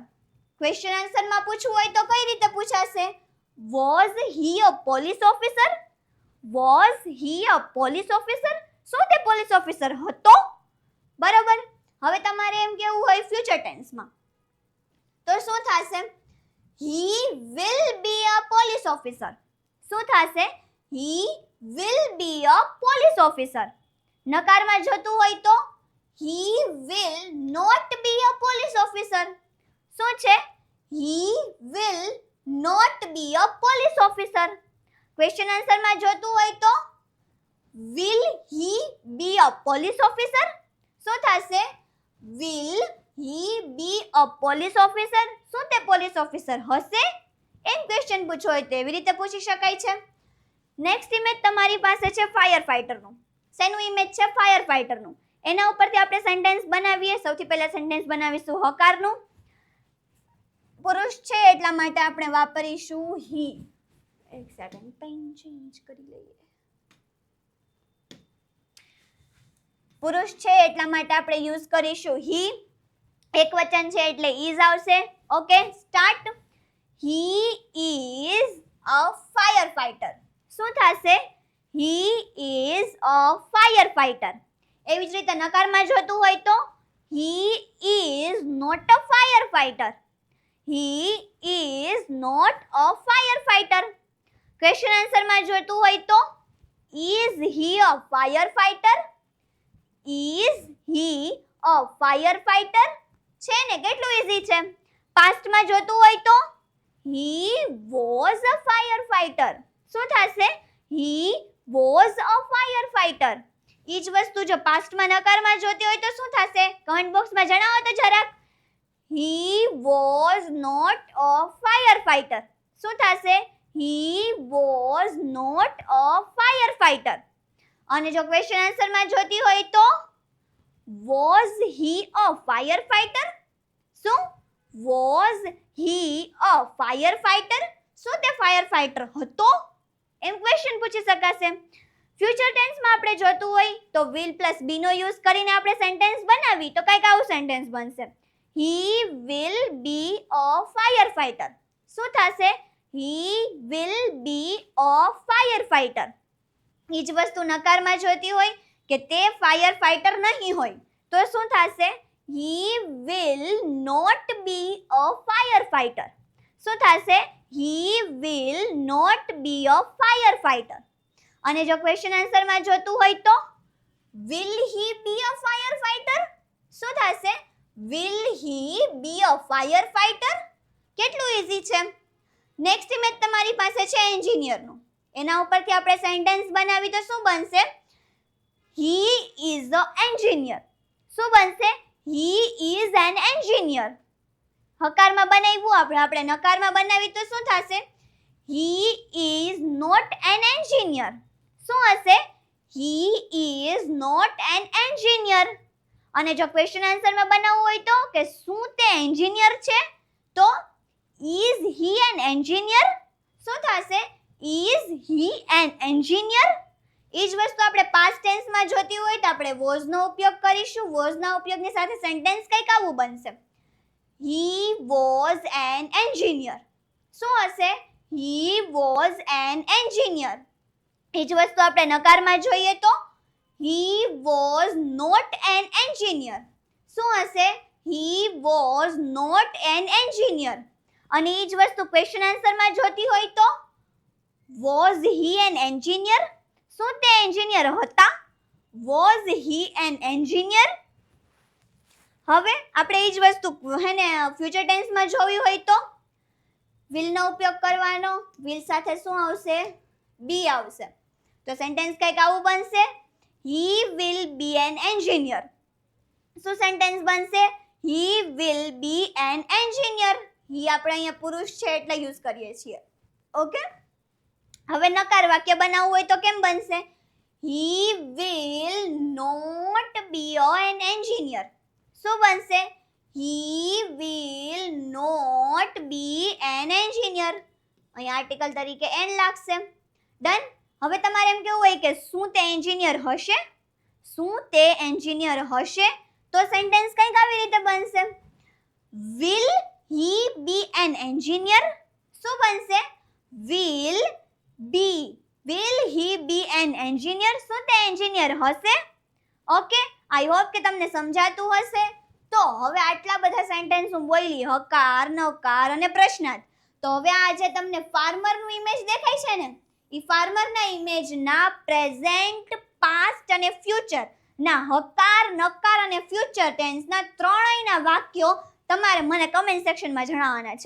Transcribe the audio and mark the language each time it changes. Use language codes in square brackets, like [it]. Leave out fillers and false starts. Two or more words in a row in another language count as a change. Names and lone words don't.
[en] question answer [gu] પૂછવું હોય તો કઈ રીતે પૂછાશે? [en] Was he a police officer? Was he a police officer? [gu] શું તે [en] police officer [gu] હતો? બરોબર. હવે તમારે એમ કેવું હોય [en] future tense [gu] તો શું થશે? [en] he will be a police officer. [gu] શું થશે? [en] he will be a police officer. [gu] નકારમાં જતું હોય તો [en] he will not be a police officer. [gu] શું છે? [en] he will not be a police officer. question answer [gu] જોતું હોય તો [en] will he be a police officer? [gu] શું થશે? [en] will he be a police officer? [gu] શું તે [en] police officer [gu] હશે? એમ ક્વેશ્ચન પૂછો હોય તેવી રીતે પૂછી શકાય છે. [en] next image [gu] તમારી પાસે છે [en] fire fighter. [gu] શેનું ઇમેજ છે? [en] fire fighter. [gu] એના ઉપરથી આપણે સેન્ટેન્સ બનાવીએ. સૌથી પહેલા સેન્ટેન્સ બનાવીશું હકારનું. પુરુષ છે એટલા માટે આપણે વાપરીશું he. એક સેકન્ડ, [en] pen change [gu] કરી લઈએ. પુરુષ છે એટલા માટે આપણે યુઝ કરીશું he. એક વચન છે એટલે is આવશે. [en] okay, start. he is a firefighter. [gu] શું થશે? [en] he is a firefighter. [gu] એવી જ રીતે નકારમાં જોતું હોય તો [en] he is not a firefighter. he is not a firefighter. question answer [gu] જોતું હોય તો [en] is he a firefighter? is he a firefighter? [gu] છે ને, કેટલું ઈઝી છે. પાસ્ટમાં જોતું હોય તો [en] he was a firefighter. [gu] શું થશે? [en] he was a firefighter. [gu] ઈ જ વસ્તુ જો પાસ્ટમાં નકારમાં જોતી હોય તો શું થશે? [en] comment box [gu] જણાવો તો જરાક. [en] he was not a firefighter. [gu] શું થશે? [en] he was not a firefighter. [gu] અને જો [en] question answer [gu] જોતી હોય તો [en] was he a firefighter? શું? was he a firefighter? [gu] શું તે ફાયરફાઈટર હતો? એમ ક્વેશ્ચન પૂછી શકાશે. [en] future tense [gu] આપણે જોતું હોય તો [en] will plus be [gu] નો યુઝ કરીને આપણે સેન્ટેન્સ બનાવી તો કંઈક આવું સેન્ટેન્સ બનશે. [en] he will be a firefighter. [gu] શું થશે? [en] he will be a firefighter. [gu] ઈ જ વસ્તુ નકારમાં જોતી હોય કે તે [en] fire fighter [gu] નહીં હોય તો શું થશે? [en] he will not be a firefighter. [gu] શું થશે? [en] he will not be a firefighter. [gu] અને જો [en] question answer [gu] જોતું હોય તો [en] will he be a firefighter? [gu] શું થશે? [en] will he be a firefighter? [gu] કેટલું ઈઝી છે. [en] next image [gu] તમારી પાસે છે એન્જિનિયરનું. એના ઉપરથી આપણે સેન્ટેન્સ બનાવી તો શું બનશે? [en] he is a engineer. [gu] શું બનશે? [en] he is an engineer. [gu] હકારમાં બનાવ્યું આપણે નકારમાં બનાવી તો શું થશે? [en] he is not an engineer. [gu] શું હશે? [en] he is not an engineer. [gu] અને જો [en] question answer [gu] બનાવવું હોય તો કે શું તે એન્જિનિયર છે તો [en] is he an engineer? [gu] શું થશે? [en] is he an engineer? [gu] એ જ વસ્તુ આપણે [en] past tense [gu] જોતી હોય તો આપણે was નો ઉપયોગ કરીશું. was ના ઉપયોગની સાથે સેન્ટેન્સ કંઈક આવું બનશે. [en] he was an engineer. [gu] શું હશે? [en] he was an engineer. [gu] એ જ વસ્તુ આપણે નકારમાં જોઈએ તો [en] he was not an engineer. [gu] શું હશે? [en] he was not an engineer. [gu] અને એ જ વસ્તુ [en] question answer [gu] જોતી હોય તો [en] was he an engineer? [gu] શું તે એન્જિનિયર હતા? [en] was he an engineer? [gu] હવે આપણે એ જ વસ્તુ હે ને [en] future tense [gu] જોવી હોય તો will નો ઉપયોગ કરવાનો. will સાથે શું આવશે? be આવશે. તો સેન્ટેન્સ કંઈક આવું બનશે. [en] he will be an engineer. [gu] શું સેન્ટેન્સ બનશે? [en] he will be an engineer. [gu] he આપણે અહીંયા પુરુષ છે એટલે યુઝ કરીએ છીએ. ઓકે, હવે નકાર વાક્ય બનાવવું હોય તો કેમ બનશે? [en] he will not be an engineer. [gu] શું બનશે? [en] he will not be an engineer. [gu] અહીંયા આર્ટિકલ તરીકે એન લાગશે. ડન. હવે તમારે એમ કેવું હોય કે શું તે એન્જિનિયર હશે? શું તે એન્જિનિયર હશે? તો સેન્ટેન્સ કંઈક આવી રીતે બનશે. [en] will he be an engineer? [gu] શું બનશે? [en] will he be an engineer? [gu] શું તે એન્જિનિયર હશે? [en] okay, I hope [gu] કે તમને સમજાતું હશે. તો હવે આટલા બધા સેન્ટેન્સ હું બોલી, હકાર, નકાર અને પ્રશ્નાર્થ. તો હવે આ જે તમને ફાર્મરનું ઇમેજ દેખાય છે ને, એ ફાર્મરના ઇમેજના [en] present, past [gu] અને ફ્યુચર ના હકાર, નકાર અને [en] future tense [gu] ત્રણેયના વાક્યો તમારે મને [en] comment section [gu] જણાવવાના છે.